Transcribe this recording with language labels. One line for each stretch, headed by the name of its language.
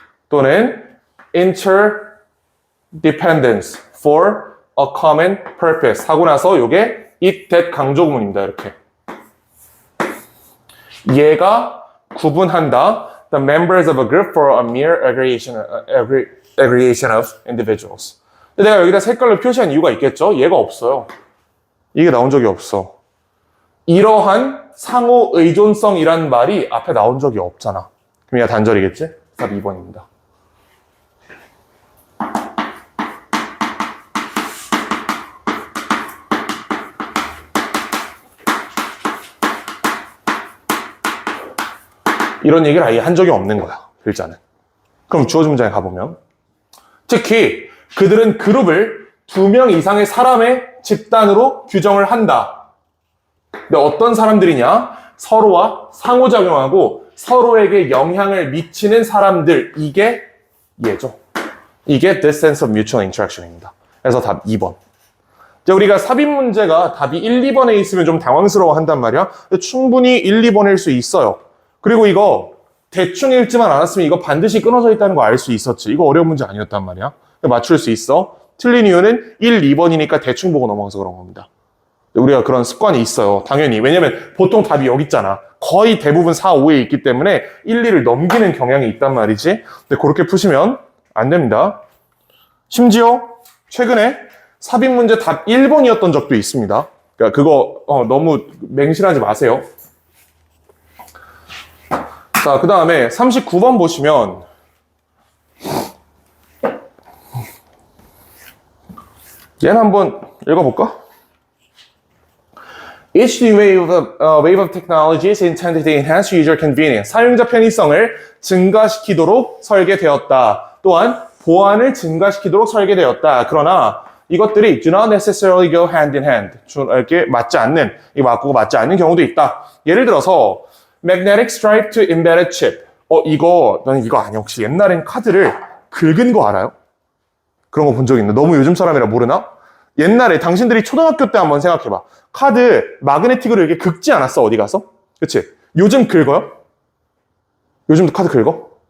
Korean: 또는
English: interdependence for a common purpose
Korean: 하고 나서 요게
English: it, that
Korean: 강조구문입니다. 이렇게. 얘가 구분한다.
English: The members of a group for a mere aggregation of individuals.
Korean: 근데 내가 여기다 색깔로 표시한 이유가 있겠죠? 얘가 없어요. 이게 나온 적이 없어. 이러한 상호 의존성이란 말이 앞에 나온 적이 없잖아. 그럼 얘가 단절이겠지? 답 2번입니다. 이런 얘기를 아예 한 적이 없는 거야, 글자는. 그럼 주어진 문장에 가보면 특히 그들은 그룹을 2명 이상의 사람의 집단으로 규정을 한다. 근데 어떤 사람들이냐? 서로와 상호작용하고 서로에게 영향을 미치는 사람들. 이게 얘죠. 이게
English: the sense of mutual interaction입니다.
Korean: 그래서 답 2번. 이제 우리가 삽입 문제가 답이 1, 2번에 있으면 좀 당황스러워 한단 말이야. 근데 충분히 1, 2번일 수 있어요. 그리고 이거 대충 읽지만 않았으면 이거 반드시 끊어져 있다는 거 알 수 있었지. 이거 어려운 문제 아니었단 말이야. 맞출 수 있어. 틀린 이유는 1, 2번이니까 대충 보고 넘어가서 그런 겁니다. 우리가 그런 습관이 있어요. 당연히. 왜냐면 보통 답이 여기 있잖아. 거의 대부분 4, 5에 있기 때문에 1, 2를 넘기는 경향이 있단 말이지. 근데 그렇게 푸시면 안 됩니다. 심지어 최근에 삽입 문제 답 1번이었던 적도 있습니다. 그러니까 그거 너무 맹신하지 마세요. 자, 그 다음에 39번 보시면 얘는 한번 읽어볼까?
English: Each new wave of technology is intended to enhance user convenience.
Korean: 사용자 편의성을 증가시키도록 설계되었다. 또한 보안을 증가시키도록 설계되었다. 그러나 이것들이
English: do not necessarily go hand in hand.
Korean: 이렇게 맞지 않는, 이 맞고 맞지 않는 경우도 있다. 예를 들어서
English: magnetic stripe to embedded chip.
Korean: 나는 이거 아니야. 혹시 옛날엔 카드를 긁은 거 알아요? 그런 거 본 적 있나? 너무 요즘 사람이라 모르나? 옛날에 당신들이 초등학교 때 한번 생각해봐. 카드 마그네틱으로 이렇게 긁지 않았어, 어디 가서? 그치? 요즘 긁어요? 요즘도 카드 긁어?